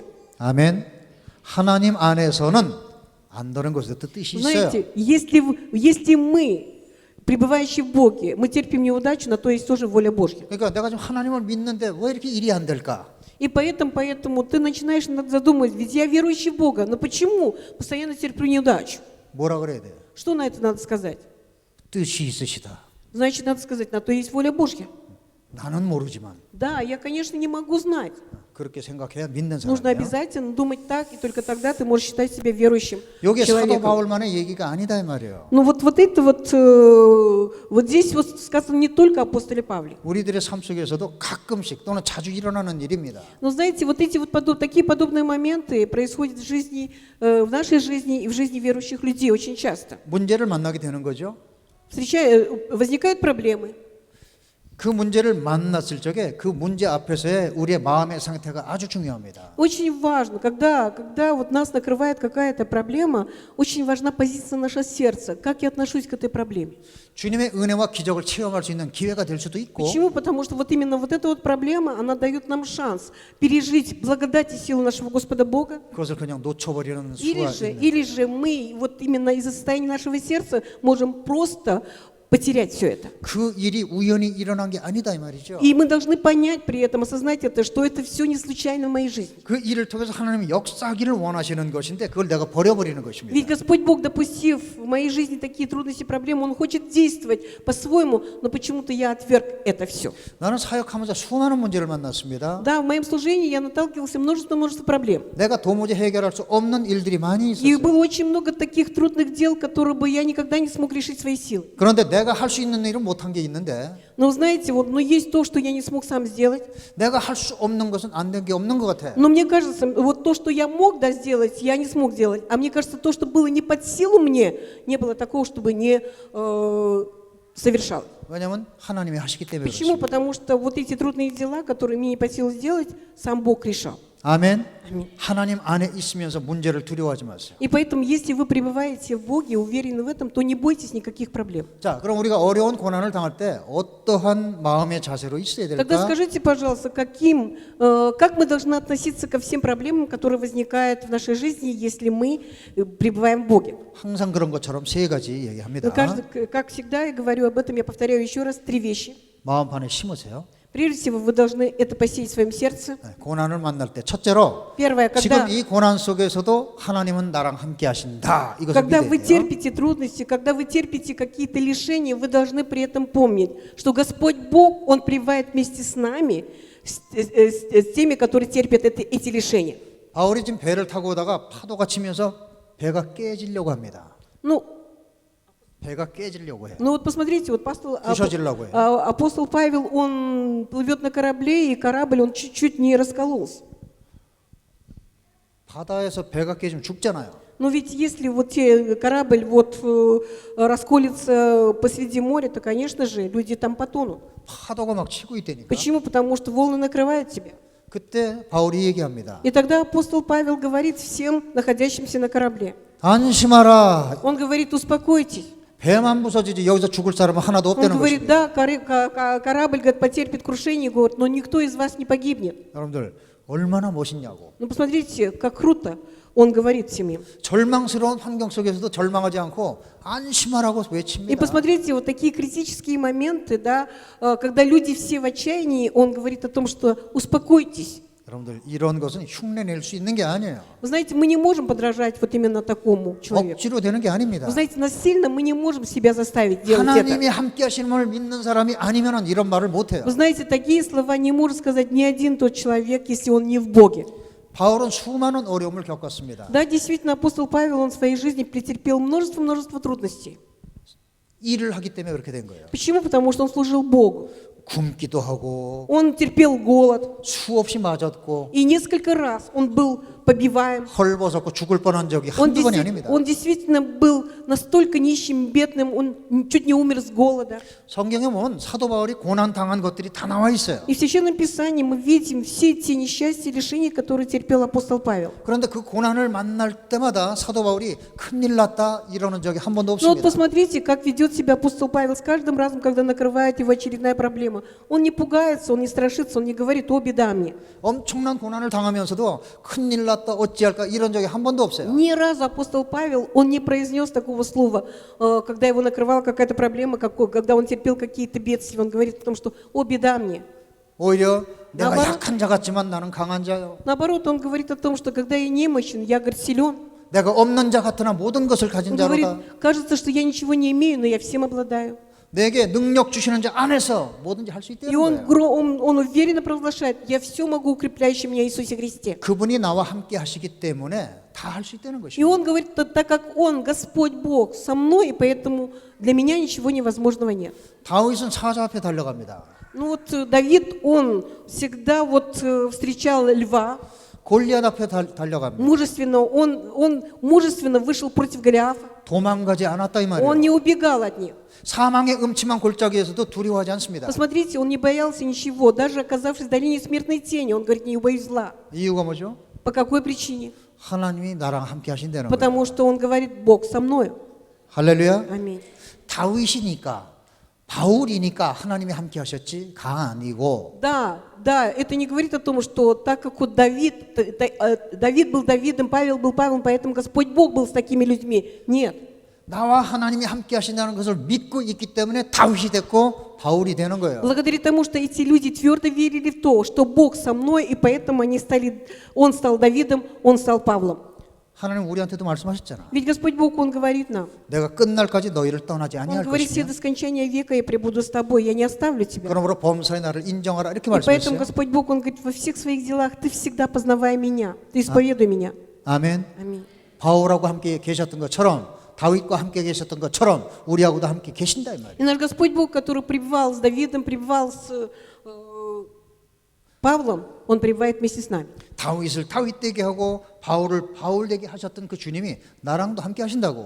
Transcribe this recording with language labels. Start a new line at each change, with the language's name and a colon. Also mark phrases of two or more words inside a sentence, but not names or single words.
Korean: 아멘. 하나님 안에서는 안 되는 것에도 뜻이 있어요.
Russian: Знаете, если мы, пребывающие в Боге, мы терпим неудачу, на то есть тоже воля Божья.
Korean: 그러니까 내가 지금 하나님을 믿는데 왜 이렇게 일이 안 될까?
Russian: И поэтому ты начинаешь задумывать, ведь я верующий в Бога, но почему постоянно терплю неудачу?
Korean: 뭐라 그래야 돼요?
Russian: Что на это надо сказать?
Korean: 뜻이 있으시다.
Russian: Значит, надо сказать, на то есть воля Божья.
Korean: 나는 모르지만
Russian: Да, я, конечно, не могу знать.
Korean: 그렇게 생각해야 믿는
Russian: Нужно
Korean: 사람이에요.
Russian: обязательно думать так, и только тогда ты можешь считать себя верующим
Korean: 이게 사도
Russian: человеком.
Korean: 바울만의 얘기가 아니다 이 말이에요.
Russian: Ну вот это вот здесь вот сказано не только о апостоле Павле.
Korean: 우리들의 삶 속에서도 가끔씩 또는 자주 일어나는 일입니다.
Russian: Но знаете, вот эти вот такие подобные моменты происходят в жизни, в нашей жизни и в жизни верующих людей очень часто.
Korean: 문제를 만나게 되는 거죠.
Russian: Возникают проблемы.
Korean: 그 문제를 만났을 적에 그 문제 앞에서의 우리의 마음의 상태가 아주 중요합니다.
Russian: Очень важно, когда вот нас накрывает какая-то проблема, очень важна позиция нашего сердца. Как я отношусь к этой проблеме?
Korean: 주님의 은혜와 기적을 체험할 수 있는 기회가 될 수도 있고
Russian: Почему? Потому что вот именно вот эта вот проблема, она дает нам шанс пережить благодать и силу нашего Господа Бога.
Korean: 그것을 그냥 놓쳐버리는 수가 있는
Russian: Или же мы вот именно из-за состояния нашего сердца можем просто потерять все это.
Korean: 그 일이 우연히 일어난 게 아니다 이 말이죠.
Russian: И мы должны понять при этом, осознать это, что это все не случайно в моей жизни.
Korean: 그 일을 통해서 하나님이 역사하기를 원하시는 것인데 그걸 내가 버려버리는 것입니다.
Russian: Ведь Господь Бог, допустив в моей жизни такие трудности, проблемы, Он хочет действовать по-своему, но почему-то я отверг это все.
Korean: 나는 사역하면서 수많은 문제를 만났습니다.
Russian: Да, в моем служении я наталкивался множество проблем.
Korean: 내가 도무지 해결할 수 없는 일들이 많이
Russian: И
Korean: 있었어요.
Russian: было очень много таких трудных дел, которые бы я никогда не смог решить своей силой.
Korean: 그런데 내가 할 수 있는 일은 못한 게 있는데
Russian: Но знаете, вот, но есть то, что я не смог сам сделать.
Korean: 내가 할 수 없는 것은 안 된 게 없는 것 같아.
Russian: Но мне кажется, вот то, что я мог сделать, я не смог сделать. А мне кажется, то, что было не под силу мне, не было такого, чтобы не совершал.
Korean: 왜냐하면 하나님이 하시기 때문에
Russian: Почему?
Korean: 그렇습니다.
Russian: Потому что вот эти трудные дела, которые мне не под силу сделать, сам Бог решал.
Korean: 아멘. 아멘. 하나님 안에 있으면서 문제를 두려워하지 마세요.
Russian: И поэтому, если вы пребываете в Боге, уверены в этом, то не бойтесь никаких проблем.
Korean: 자, 그럼 우리가 어려운 고난을 당할 때 어떠한 마음의 자세로 있어야
Russian: Тогда
Korean: 될까?
Russian: скажите, пожалуйста, как мы должны относиться ко всем проблемам, которые возникают в нашей жизни, если мы пребываем в Боге?
Korean: 항상 그런 것처럼 세 가지 얘기합니다.
Russian: Как всегда, я говорю об этом, я повторяю еще раз, 3 вещи.
Korean: 마음판에 심으세요.
Russian: Прежде всего, вы должны это посеять в своем сердце.
Korean: 네, 고난을 만날 때 첫째로
Russian: Первое,
Korean: 지금 이 고난 속에서도 하나님은 나랑 함께 하신다. 이것을
Russian: когда
Korean: 믿어야
Russian: вы
Korean: 돼요.
Russian: терпите трудности, когда вы терпите какие-то лишения, вы должны при этом помнить, что Господь Бог, Он пребывает вместе с нами, с теми, которые терпят эти лишения.
Korean: 바울이 지금 배를 타고 오다가 파도가 치면서 배가 깨지려고 합니다. 배가 깨지려고 해요.
Russian: Ну вот посмотрите, вот
Korean: 부서지려고 해요.
Russian: апостол Павел, он плывет на корабле, и корабль, он чуть-чуть не раскололся.
Korean: 바다에서 배가 깨지면 죽잖아요.
Russian: Но ведь если вот корабль расколется посреди моря, то, конечно же, люди там потонут.
Korean: 파도가 막 치고 있다니까.
Russian: Почему? Потому что волны накрывают тебя.
Korean: 그때 바울이 얘기합니다.
Russian: И тогда апостол Павел говорит всем находящимся на корабле.
Korean: 안심하라.
Russian: Он говорит, успокойтесь.
Korean: 배만 부서지지 여기서 죽을 사람은 하나도
Russian: Он
Korean: 없다는
Russian: говорит,
Korean: 것입니다.
Russian: да, корабль говорит, потерпит крушение, говорит, но никто из вас не погибнет.
Korean: 여러분들 얼마나 멋있냐고.
Russian: Ну посмотрите, как круто он говорит всем им.
Korean: 절망스러운 환경 속에서도 절망하지 않고 안심하라고
Russian: И
Korean: 외칩니다.
Russian: посмотрите, вот такие критические моменты, да, когда люди все в отчаянии, он говорит о том, что успокойтесь.
Korean: 여러분들 이런 것은 흉내낼 수 있는 게 아니에요.
Russian: Вы знаете, мы не можем подражать вот именно такому человеку.
Korean: 억지로 되는 게 아닙니다.
Russian: Вы знаете, насильно мы не можем себя заставить делать
Korean: 하나님이
Russian: это.
Korean: 함께 하시는 분을 믿는 사람이 아니면 이런 말을 못해요.
Russian: Вы знаете, такие слова не может сказать ни один тот человек, если он не в Боге.
Korean: 바울은 수많은 어려움을 겪었습니다.
Russian: Да, действительно, апостол Павел, он в своей жизни претерпел множество трудностей.
Korean: 일을 하기 때문에 그렇게 된 거예요.
Russian: Почему? Потому что он служил Богу.
Korean: 굶기도 하고
Russian: Он терпел голод.
Korean: 수없이 맞았고
Russian: И несколько раз он был побиваем.
Korean: 헐벗었고 죽을 뻔한 적이 한두 번이 아닙니다.
Russian: Он действительно был настолько нищим, бедным, он чуть не умер с голода.
Korean: 성경에 보면 사도 바울이 고난 당한 것들이 다 나와 있어요.
Russian: И в Священном Писании мы видим все те несчастья и лишения, которые терпел апостол Павел.
Korean: 그런데 그 고난을 만날 때마다 사도 바울이 큰일 났다 이러는 적이 한 번도
Russian: Но вот
Korean: 없습니다.
Russian: посмотрите, как ведет себя апостол Павел с каждым разом, когда накрывает его очередная проблема. Он не пугается, он не страшится, он не говорит: «О, беда мне».
Korean: 엄청난 고난을 당하면서도 큰일 났다 어찌할까 이런 적이 한 번도 없어요.
Russian: Ни разу апостол Павел, он не произнес такого слова, когда его накрывала какая-то проблема, когда он терпел какие-то бедствия. Он говорит о том, что «О, беда мне».
Korean: 오히려 내가 나바로- 약한 자 같지만 나는 강한 자요.
Russian: Наоборот, он говорит о том, что когда я немощен, я, говорит, силен.
Korean: 내가 없는 자 같으나 모든 것을
Russian: Он
Korean: 가진
Russian: говорит,
Korean: 자로다.
Russian: кажется, что я ничего не имею, но я всем обладаю.
Korean: 내게 능력 주시는 자 안에서 뭐든지 할 수
Russian: И
Korean: 있다는
Russian: он,
Korean: 거예요.
Russian: он уверенно провозглашает, я все могу, укрепляющий меня Иисусе Христе.
Korean: 그분이 나와 함께 하시기 때문에 다 할 수 있다는
Russian: И
Korean: 것입니다.
Russian: он говорит, так как он, Господь Бог, со мной, и поэтому для меня ничего невозможного нет.
Korean: 다윗은 사자 앞에 달려갑니다.
Russian: Ну вот Давид, он всегда вот встречал льва, 골리앗 앞에 달려갑니다. мужественно, он мужественно вышел против Голиафа.
Korean: 도망가지 않았다 이
Russian: Он
Korean: 말이에요.
Russian: не убегал от них.
Korean: 사망의 음침한 골짜기에서도 두려워하지 않습니다.
Russian: Посмотрите, он не боялся ничего, даже оказавшись в долине смертной тени, он говорит, не убоюсь зла.
Korean: 이유가 뭐죠?
Russian: По какой причине?
Korean: 하나님이 나랑 함께 하신다는 거예요.
Russian: Потому что он говорит, Бог со мною.
Korean: 할렐루야.
Russian: Аминь.
Korean: 다윗이니까 바울이니까 하나님이 함께 하셨지가 아니고
Russian: Да, это не говорит о том, что так как вот Давид был Давидом, Павел был Павлом, поэтому Господь Бог был с такими людьми. Нет.
Korean: 나와 하나님이 함께 하신다는 것을 믿고 있기 때문에 다윗이 됐고 바울이 되는 거예요.
Russian: Благодаря тому, что эти люди твердо верили в то, что Бог со мной, и поэтому он стал Давидом, он стал Павлом.
Korean: 하나님 우리한테도 말씀하셨잖아.
Russian: Ведь Господь Бог, Он говорит нам,
Korean: 내가 끝날까지 너희를 떠나지
Russian: Он
Korean: 아니할
Russian: говорит, все
Korean: 것이며
Russian: до скончания века я пребуду с тобой, я не оставлю тебя.
Korean: 그러므로 범사의 나를 인정하라 이렇게
Russian: И поэтому
Korean: 말씀했어요.
Russian: Господь Бог, Он говорит, во всех своих делах ты всегда познавай меня, ты исповедуй меня.
Korean: 아멘.
Russian: Аминь.
Korean: 바울하고 함께 계셨던 것처럼 다윗과 함께 계셨던 것처럼 우리하고도 함께 계신다 이 말이에요.
Russian: И наш Господь Бог, который пребывал с Давидом, пребывал с Павлом, Он пребывает вместе с нами.
Korean: 다윗을 다윗 되게 하고 바울을 바울 되게 하셨던 그 주님이 나랑도 함께 하신다고.